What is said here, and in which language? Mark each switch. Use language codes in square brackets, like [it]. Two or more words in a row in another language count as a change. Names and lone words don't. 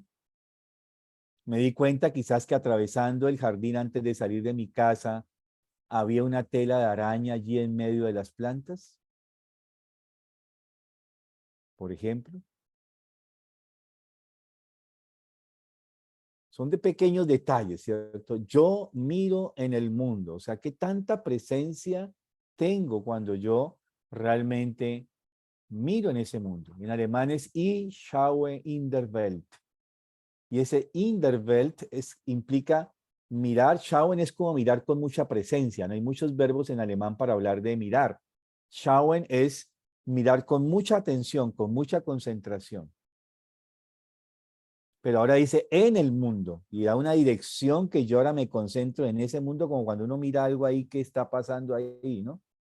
[es] Me di cuenta quizás que atravesando el jardín antes de salir de mi casa, había una tela de araña allí en medio de las plantas, por ejemplo. Son de pequeños detalles, ¿cierto? Yo miro en el mundo, o sea, ¿qué tanta presencia tengo cuando yo realmente miro en ese mundo? En alemán es [de] Ich schaue in der Welt. [es] Y ese [de] in der Welt [es] implica mirar. Schauen es como mirar con mucha presencia, ¿no? Hay muchos verbos en alemán para hablar de mirar. Schauen es mirar con mucha atención, con mucha concentración. Pero ahora dice en el mundo y da una dirección que yo ahora me concentro en ese mundo, como cuando uno mira algo ahí que está pasando ahí, ¿no?